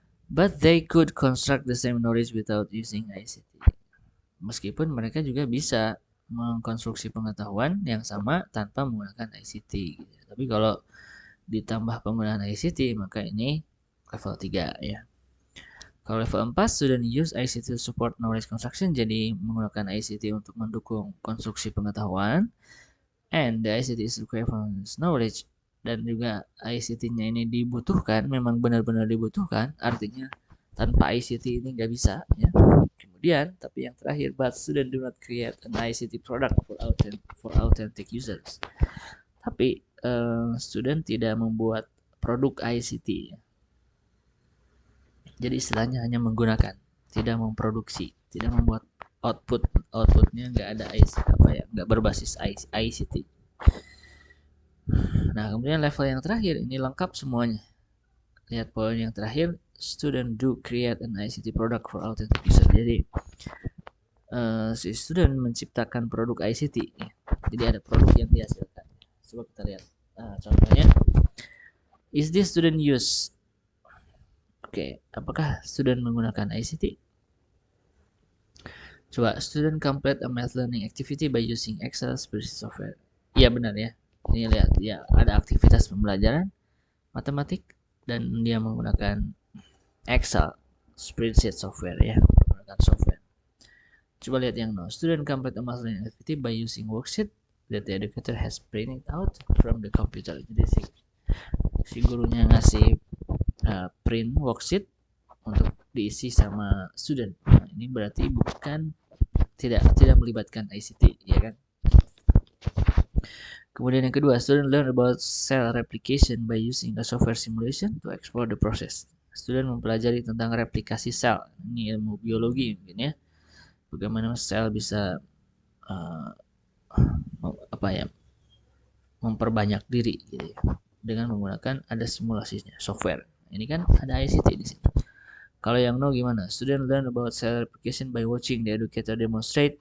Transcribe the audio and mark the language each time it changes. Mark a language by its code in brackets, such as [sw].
[en] But they could construct the same knowledge without using ICT. [id] Meskipun mereka juga bisa mengkonstruksi pengetahuan yang sama tanpa menggunakan ICT. Gitu. Tapi kalau ditambah penggunaan ICT, maka ini level 3 ya. Kalau level 4, [en] student use ICT to support knowledge construction, [id] jadi menggunakan ICT untuk mendukung konstruksi pengetahuan. [en] And the ICT is required for knowledge. [id] Dan juga ICT-nya ini dibutuhkan, memang benar-benar dibutuhkan, artinya tanpa ICT ini nggak bisa ya. Kemudian, tapi yang terakhir, [en] but student do not create an ICT product for authentic users. [id] Tapi student tidak membuat produk ICT. Jadi istilahnya hanya menggunakan, tidak memproduksi, tidak membuat outputnya nggak ada nggak berbasis ICT. Nah, kemudian level yang terakhir ini lengkap semuanya. Lihat poin yang terakhir, [en] student do create an ICT product for authentic user. [id] Jadi si student menciptakan produk ICT. Ya. Jadi ada produk yang dihasilkan. Coba kita lihat. Contohnya, [en] is this student use? [id] Oke, apakah student menggunakan ICT? Coba, [en] student complete a math learning activity by using Excel spreadsheet software. [id] Iya benar ya. Ini lihat ya, ada aktivitas pembelajaran matematik dan dia menggunakan Excel spreadsheet software ya, menggunakan software. Coba lihat yang no. [en] Student complete a math learning activity by using worksheet that the educator has printed out from the computer. [id] Jadi si gurunya ngasih print worksheet untuk diisi sama student. Nah, ini berarti tidak melibatkan ICT ya kan. Kemudian yang kedua, [en] student learn about cell replication by using a software simulation to explore the process. [id] Student mempelajari tentang replikasi sel. Ini ilmu biologi mungkin ya. Bagaimana sel bisa apa ya, memperbanyak diri gitu ya, dengan menggunakan ada simulasinya software. Ini kan ada ICT di sini. Kalau yang no gimana? [en] Student learn about cell replication by watching the educator demonstrate.